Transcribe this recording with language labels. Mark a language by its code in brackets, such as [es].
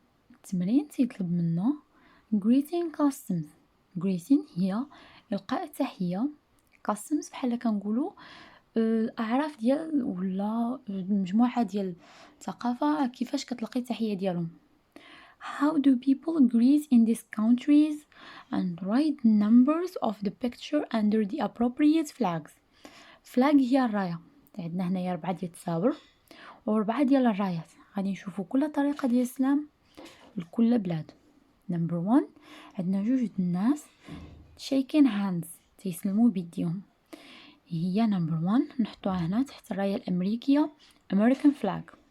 [ar] التمرين تيطلب منا greeting customs. greeting هي القاء التحيه، customs بحال كنقولوا الاعراف ديال ولا مجموعه ديال الثقافه كيفاش كتلقي التحيه ديالهم. [en] How do people greet in these countries? And write numbers of the picture under the appropriate flags. [ar] flag هي الرايه، عندنا هنايا 4 ديال التصاور و4 ديال الرايات. غادي نشوفوا كل طريقه ديال السلام لكل بلاد. نمبر 1 عندنا جوج د الناس [en] shaking hands [ar] تيسلموا بيديهم، هي نمبر 1 نحطوها هنا تحت الرايه الامريكيه [en] American flag.